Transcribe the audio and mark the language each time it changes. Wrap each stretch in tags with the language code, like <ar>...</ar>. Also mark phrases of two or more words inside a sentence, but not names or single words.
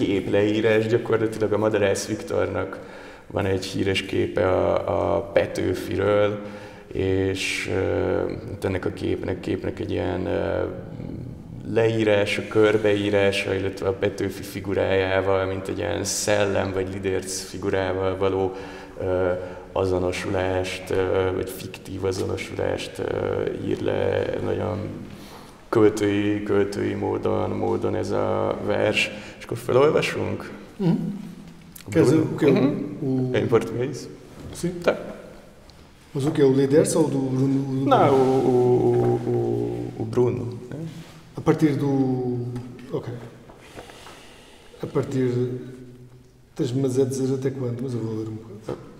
<hu>képleírás, gyakorlatilag a Madarász Viktornak van egy híres képe a Petőfiről, és ennek a képnek egy ilyen leírása, körbeírása, illetve a Petőfi figurájával, mint egy ilyen szellem vagy lidérc figurával való azonosulást, vagy fiktív azonosulást ír le nagyon költői módon ez a vers. És akkor felolvasunk?</hu> <pt>Em português? Sim. Tá. Mas o que é o Lidércio ou do Bruno? Não, o Bruno. Né? A partir do... Ok. A partir... Tens-me a dizer até quando, mas eu vou ler um bocado.</pt>